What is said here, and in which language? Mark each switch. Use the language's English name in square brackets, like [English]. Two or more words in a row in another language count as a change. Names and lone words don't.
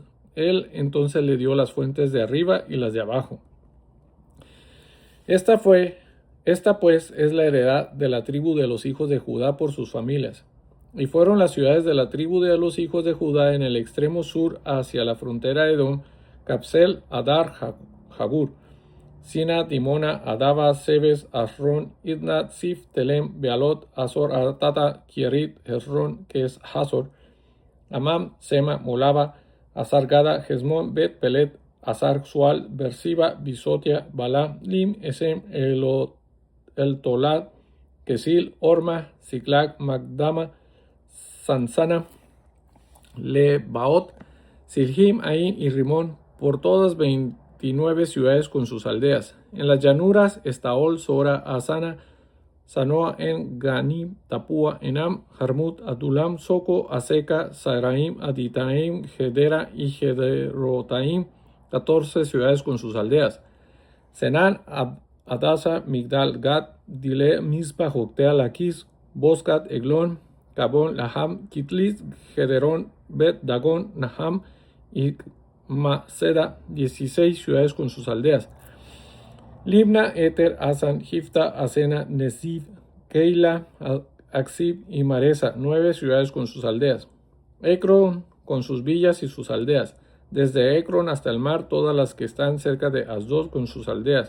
[Spanish] Él entonces le dio las fuentes de arriba y las de abajo. Esta pues es la heredad de la tribu de los hijos de Judá por sus familias. Y fueron las ciudades de la tribu de los hijos de Judá en el extremo sur hacia la frontera de Edom: Capsel, Adar, Jagur, Sina, Dimona, Adaba, Sebes, Asrón, Idna, Sif, Telem, Bealot, Azor, Artata, Kierit, Hezrón, que es Hazor, Amam, Sema, Molaba, Azar-Gada, Hezmón, Bet, Pelet, Azar-Sual, Bersiba, Bisotia, Balá, Lim, Esem, El Tolad, Kesil, Orma, Ziklag, Magdama, Sansana, Lebaot, Silhim, Ain y Rimón, por todas 29 ciudades con sus aldeas. En las llanuras, Estaol, Sora, Asana, Sanoa, En, Ganim, Tapúa, Enam, Jarmut, Adulam, Soco, Aseca, Saraim, Aditaim, Gedera y Gederotaim, 14 ciudades con sus aldeas. Senán, Adasa, Migdal, Gad, Dile, Mizpa, Joctea, Laquis, Boscat, Eglón, Cabón, Laham, Kitlis, Gederón, Bet, Dagón, Naham y Maceda, 16 ciudades con sus aldeas. Libna, Eter, Asan, Jifta, Asena, Nesif, Keila, Aksib y Maresa, 9 ciudades con sus aldeas. Ecrón con sus villas y sus aldeas. Desde Ecrón hasta el mar, todas las que están cerca de Asdod con sus aldeas.